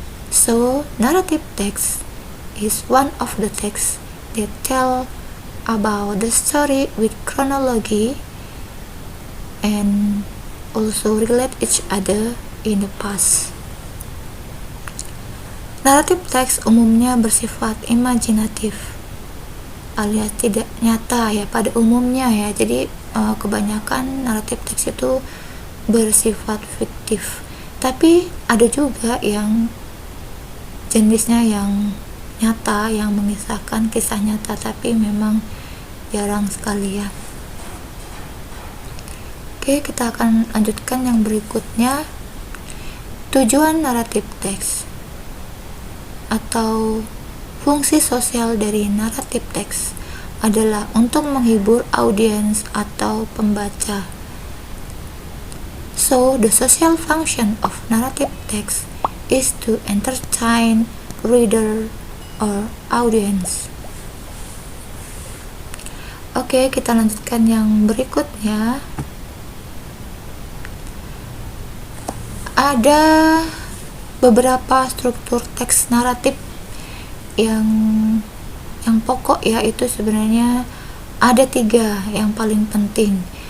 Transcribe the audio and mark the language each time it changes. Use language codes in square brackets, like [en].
[en] So, narrative text is one of the texts that tell about the story with chronology and also relate each other in the past. [id] Naratif teks umumnya bersifat imajinatif alias tidak nyata ya pada umumnya ya. Jadi kebanyakan naratif teks itu bersifat fiktif, tapi ada juga yang jenisnya yang nyata, yang mengisahkan kisah nyata, tapi memang jarang sekali ya. Oke, kita akan lanjutkan yang berikutnya. Tujuan naratif teks atau fungsi sosial dari naratif teks adalah untuk menghibur audiens atau pembaca. [en] So, the social function of narrative text is to entertain reader or audience. [id] Oke, kita lanjutkan yang berikutnya. Ada beberapa struktur teks naratif yang pokok ya, itu sebenarnya ada 3 yang paling penting.